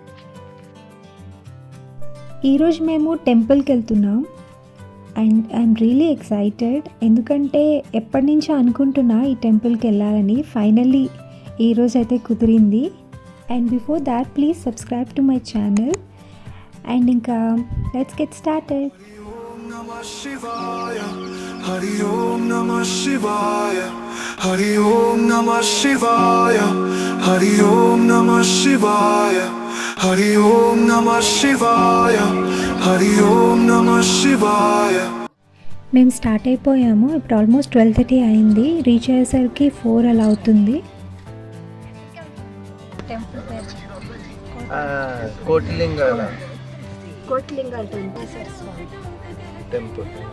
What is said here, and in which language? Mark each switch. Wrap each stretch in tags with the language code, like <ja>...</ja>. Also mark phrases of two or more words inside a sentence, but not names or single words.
<te>ఈరోజు మేము టెంపుల్కి వెళ్తున్నాం</te> <en>and I'm really excited.</en> <te>ఎందుకంటే ఎప్పటి నుంచో అనుకుంటున్నా ఈ టెంపుల్కి వెళ్ళాలని. ఫైనల్లీ ఈరోజు అయితే కుదిరింది.</te> <en>and before that please subscribe to my channel. అండ్ ఇంకా let's get started.</en> <sa>हरि ओम् नमः शिवाय, हरि ओम् नमः शिवाय, हरि ओम् नमः शिवाय, हरि ओम् नमः शिवाय, हरि ओम् नमः शिवाय.</sa> <te>మేము స్టార్ట్ అయిపోయాము. ఇప్పుడు ఆల్మోస్ట్ 12:30 అయింది. రీచ్ అయ్యేసరికి 4 అలా అవుతుంది. కోటిలింగాల కోటిలింగాల టెంపుల్.</te>